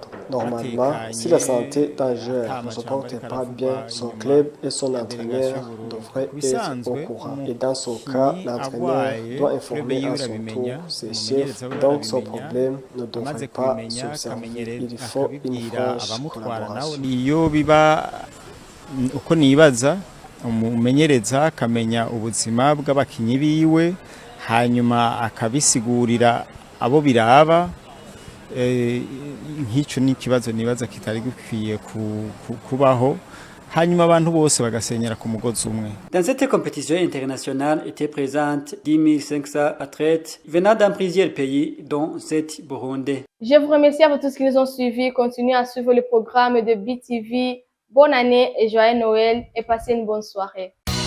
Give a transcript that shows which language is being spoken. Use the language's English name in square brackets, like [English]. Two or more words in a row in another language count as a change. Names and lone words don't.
[French] Normalement, si la santé est en jeu, joueur ne se porte pas bien, son club et son entraîneur devraient être au courant. Et dans son cas, l'entraîneur doit informer à son tour ses chefs, donc son problème ne devrait pas s'observer. Il faut une franche collaboration. [Rundi] iyo biba uko nibaza umumenyereza akamenya ubuzima bw'abakinyi biwe hanyuma akabisigurira abo biraba nk'icyo ni ikibazo nibaza kitari gikwiye kubaho hanyuma abantu bose bagasenyera ku mugozi umwe. [French] Dans cette compétition internationale étaient présentes 10 500 athlètes venant dans plusieurs pays dont 7 Burundais. Je vous remercie à vous tous qui nous ont suivis. Continuez à suivre le programme de BTV. Bonne année et joyeux Noël et passez une bonne soirée.